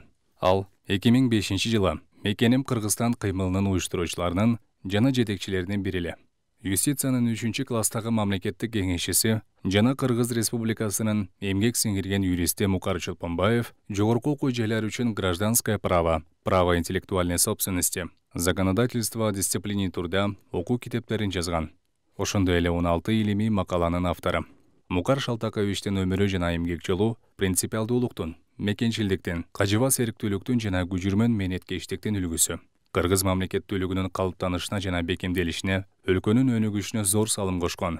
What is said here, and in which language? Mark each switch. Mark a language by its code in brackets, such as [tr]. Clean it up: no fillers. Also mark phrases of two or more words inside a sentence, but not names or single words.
[ky] Ал 2005 жылы Мекеним Кыргызстан кыймылынын уюштуруучуларынын жана жетекчилеринин бири эле. Юстициянын 3-класстагы мамлекеттик кеңешчиси жана Кыргыз Республикасынын эмгек сиңирген юристи Мукар Чолпонбаев жогорку окуу жайлар үчүн [ru] гражданское право, право интеллектуальной собственности, законодательство о дисциплине труда [ky] окуу китептерин жазган. Ошондой эле 16 илимий макаланын автору. Мукар Шалтаковичтин өмүрү жана эмгек жолу принципиалдуулуктун, мекенчилдиктин, кажыбас эриктүүлүктүн жана күжүрмөн мээнеткечтиктин үлгүсү. Кыргыз мамлекеттүүлүгүнүн калыптанышына жана бекемделишине, өлкөнүн өнүгүшүнө зор салым кошкон.